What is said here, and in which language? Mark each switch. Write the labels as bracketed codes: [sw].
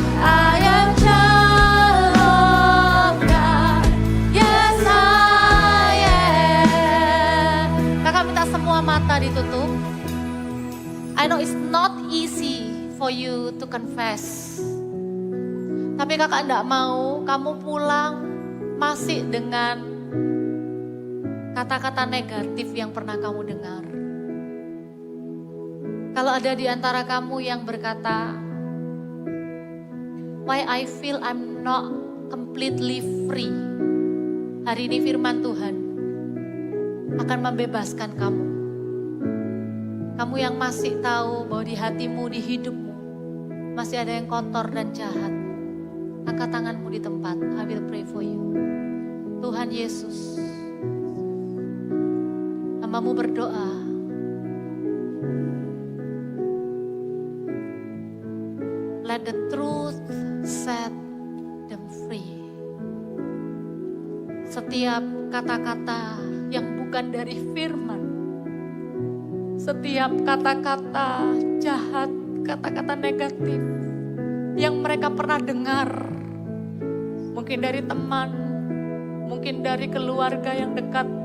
[en] I am child of God, yes I am. [id] Kakak minta semua mata ditutup. [en] I know it's not easy for you to confess. [id] Tapi kakak enggak mau kamu pulang masih dengan kata-kata negatif yang pernah kamu dengar. Kalau ada di antara kamu yang berkata, [en] why I feel I'm not completely free. [id] Hari ini firman Tuhan akan membebaskan kamu. Kamu yang masih tahu bahwa di hatimu, di hidupmu masih ada yang kotor dan jahat. Angkat tanganmu di tempat. [en] I will pray for you. [id] Tuhan Yesus, hamba-Mu berdoa. [en] Let the truth set them free. [id] Setiap kata-kata yang bukan dari firman, setiap kata-kata jahat, kata-kata negatif yang mereka pernah dengar, mungkin dari teman, mungkin dari keluarga yang dekat.